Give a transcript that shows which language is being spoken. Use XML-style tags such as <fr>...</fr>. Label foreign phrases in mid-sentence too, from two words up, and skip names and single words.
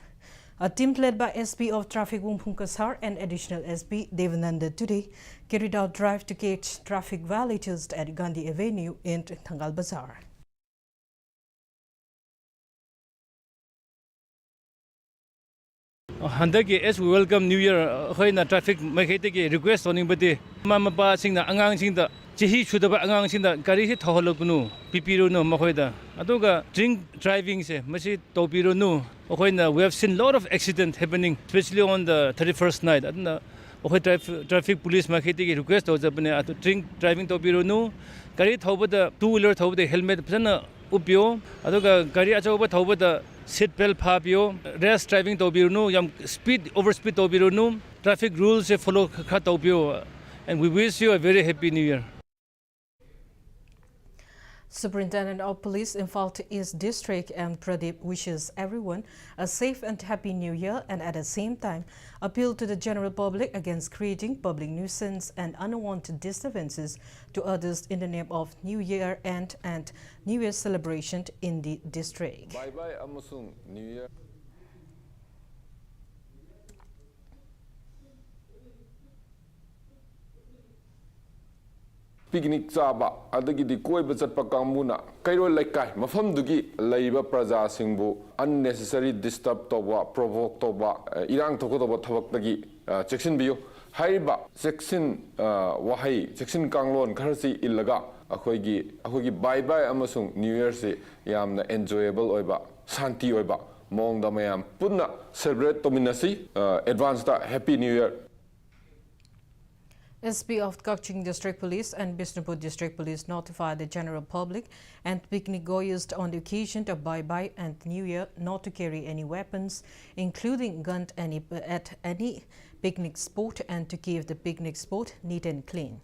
<en>A team led by SP of Traffic Wumbung Kasar and additional SP Devananda today carried out drive to catch traffic violators at Gandhi Avenue in Thangal Bazaar.</en> <mni>Handaki</mni> <en>as we welcome New Year,</en> <mni>hoina traffic makhaitiki request onibati mama pa singna angang singda chihi chudaba angang singda gari hi thoholokunu pipiru no makhoida aduga</mni> <en>drink driving</en> <mni>se masi topiru no hoina</mni> <en>we have seen lot of accident happening especially on the 31st night</en> <mni>adna hoi</mni> <en>traffic police</en> <mni>makhaitiki request ojapne atu</mni> <en>drink driving</en> <mni>topiru no gari thobada</mni> <en>two wheeler</en> <mni>thobada helmet phana upyo aduga gari achoba thobada</mni> <en>seat belt</en> <mni>phabio</mni> <en>rash driving</en> <mni>tobirunu yam</mni> <en>speed overspeed</en> <mni>tobirunu</mni> <en>traffic rules follow</en> <mni>kha tobio</mni> <en>and we wish you a very happy new year. Superintendent of Police Imphal East District M. Pradeep wishes everyone a safe and happy new year and at the same time appeal to the general public against creating public nuisance and unwanted disturbances to others in the name of New Year and New Year celebration in the district.</en> <mni>Bye-bye amasung New Year. Picnic chaba adagi di koi bachat pakamuna kairo laikai mafam dugi laiba praja singbu</mni> <en>unnecessary disturb</en> <mni>toba provoke toba irang thoko toba thabak tagi chection biyo haiba section wahai section kanglon kharsi illaga akhoi bye bye amasung new year se yamna enjoyable oiba shanti oiba mong da mayam punna celebrate tominasi advance da</mni> <en>happy new year. SP of Kakching District Police and Bishnupur District Police notified the general public and picnic goers on the occasion of Bye-Bye and New Year not to carry any weapons, including guns, at any picnic spot and to keep the picnic spot neat and clean.</en>